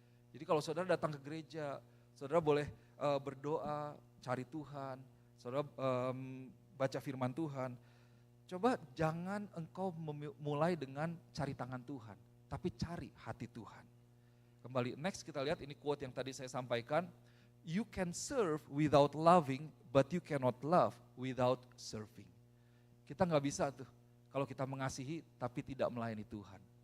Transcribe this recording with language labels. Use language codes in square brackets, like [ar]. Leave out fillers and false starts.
[id] Jadi kalau saudara datang ke gereja, saudara boleh berdoa, cari Tuhan, saudara baca firman Tuhan. Coba jangan engkau mulai dengan cari tangan Tuhan, tapi cari hati Tuhan. Kembali next kita lihat ini quote yang tadi saya sampaikan. [en] You can serve without loving, but you cannot love without serving. [id] Kita nggak bisa tuh kalau kita mengasihi tapi tidak melayani Tuhan.